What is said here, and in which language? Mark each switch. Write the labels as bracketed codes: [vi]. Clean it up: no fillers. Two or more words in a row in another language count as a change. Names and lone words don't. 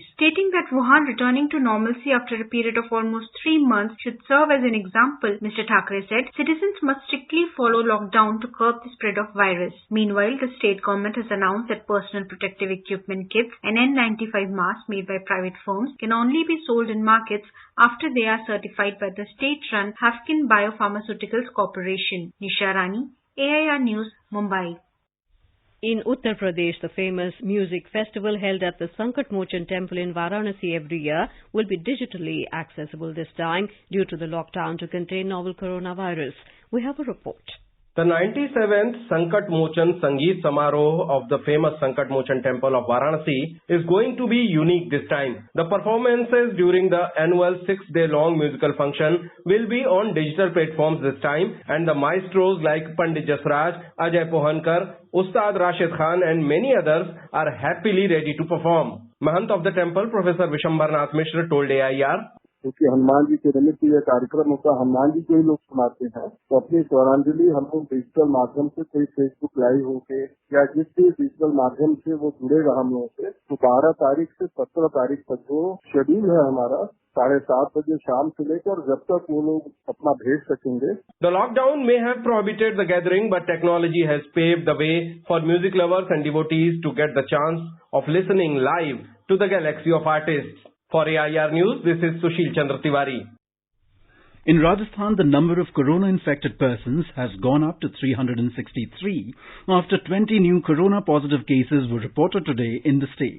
[en] Stating that Wuhan returning to normalcy after a period of almost 3 months should serve as an example, Mr. Thackeray said citizens must strictly follow lockdown to curb the spread of virus. Meanwhile, the state government has announced that personal protective equipment kits and N95 masks made by private firms can only be sold in markets after they are certified by the state-run Hafkin Biopharmaceuticals Corporation. Nisha Rani, AIR News, Mumbai. In Uttar Pradesh, the famous music festival held at the Sankat Mochan temple in Varanasi every year will be digitally accessible this time due to the lockdown to contain novel coronavirus. We have a report. The 97th Sankat Mochan Sangeet Samaroh of the famous Sankat Mochan temple of Varanasi is going to be unique this time. The performances during the annual 6-day-long musical function will be on digital platforms this time, and the maestros like Pandit Jasraj, Ajay Pohankar, Ustad Rashid Khan and many others are happily ready to perform. Mahant of the temple, Professor Vishwambarnath Mishra, told AIR, [hi] क्योंकि हनुमान जी के निमित्त यह कार्यक्रम होता है, हनुमान जी को ही लोग सुनाते हैं, तो अपनी स्वरांजलि हम लोग डिजिटल माध्यम से कोई [en] Facebook live [hi] होके या जिस भी डिजिटल माध्यम से वो जुड़ेगा हम लोगों से, तो 12 तारीख से 17 तारीख तक जो शेड्यूल है हमारा 7:30 बजे शाम से लेकर जब तक वो लोग अपना भेज सकेंगे. [en] The lockdown may have prohibited the gathering, but technology has paved the way for music lovers and devotees to get the chance of listening live to the galaxy of artists. For AIR News, this is Sushil Chandra Tiwari. In Rajasthan, the number of corona-infected persons has gone up to 363 after 20 new corona-positive cases were reported today in the state.